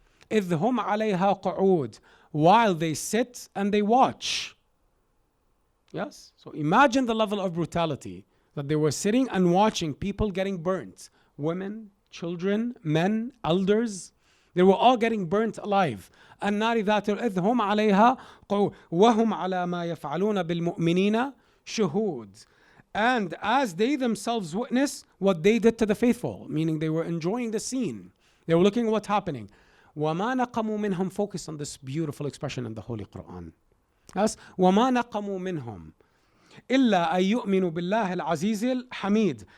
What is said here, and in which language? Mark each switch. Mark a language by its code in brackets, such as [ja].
[ar] إِذْ هُمْ عَلَيْهَا قُعُودٌ. [en] While they sit and they watch. Yes? So imagine the level of brutality that they were sitting and watching people getting burnt. Women, children, men, elders. They were all getting burnt alive. [ar] النار ذات إذ هم عليها قعود وهم على ما يفعلون بالمؤمنين شهود. [en] And as they themselves witness what they did to the faithful, meaning they were enjoying the scene. They were looking at what's happening. [ar] وَمَا نَقَمُوا مِنْهُمْ. [en] Focus on this beautiful expression in the Holy Quran. Yes? [ar] وَمَا نَقَمُوا مِنْهُمْ إِلَّا أَن يُؤْمِنُوا بِاللَّهِ الْعَزِيزِ الْحَمِيدِ.